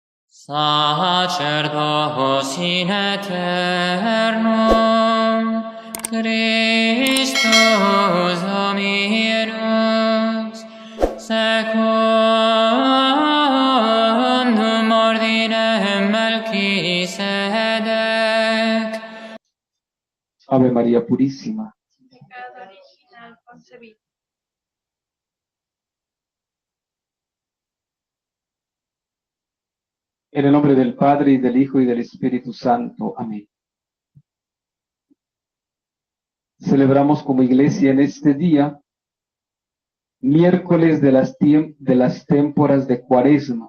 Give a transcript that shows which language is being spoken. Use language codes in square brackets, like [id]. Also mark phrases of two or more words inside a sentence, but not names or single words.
[la] Sacerdos in aeternum, Christus Dominus, secundum ordinem Melquisedec. [es] Ave María Purísima. Pecado original concebido. En el nombre del Padre, y del Hijo, y del Espíritu Santo. Amén. Celebramos como iglesia en este día, miércoles de las témporas de Cuaresma.